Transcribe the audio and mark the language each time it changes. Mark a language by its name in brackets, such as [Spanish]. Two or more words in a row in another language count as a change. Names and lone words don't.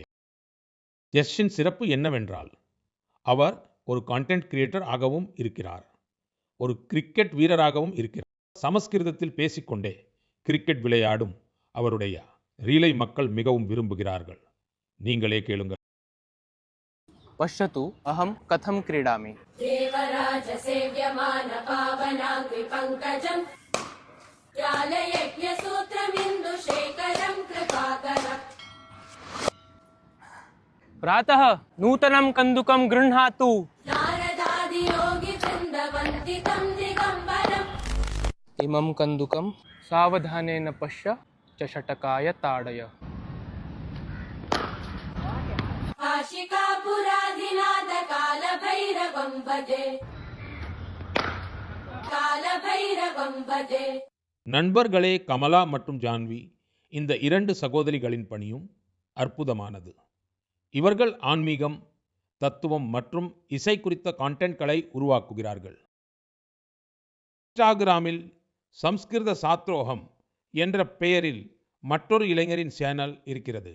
[Tamil] யஷின் சிறப்பு என்னவென்றால் அவர் ஒரு [English] content creator [Tamil] ஆகவும் இருக்கிறார், ஒரு கிரிக்கெட் வீரராகவும் இருக்கிறார். சமஸ்கிருதத்தில் பேசிக்கொண்டே கிரிக்கெட் விளையாடும் அவருடைய ரீலை மக்கள் மிகவும் விரும்புகிறார்கள். நீங்களே கேளுங்கள். [Sanskrit] पश्यतु अहं कथं क्रीडामि। देवराज सेव्यमान पावनाग्नि पंकजं ज्ञानयज्ञ सूत्रमिन्दुशेखरं कृपाकरम्। प्रातः नूतनं कन्दुकं गृह्णातु। नारदादि योगि वृन्दवन्दितं दिगम्बरम्। इमं कन्दुकं सावधानेन पश्य च षटकाय ताडय। काशिकापुराधिनाथ कालभैरवं भजे, कालभैरवं भजे। [Tamil] நண்பர்களே, கமலா மற்றும் ஜான்வி இந்த இரண்டு சகோதரிகளின் பணியும் அற்புதமானது. இவர்கள் ஆன்மீகம், தத்துவம் மற்றும் இசை குறித்த கான்டென்ட்களை உருவாக்குகிறார்கள். இன்ஸ்டாகிராமில் சம்ஸ்கிருத சாத்ரோகம் என்ற பெயரில் மற்றொரு இளைஞரின் சேனல் இருக்கிறது.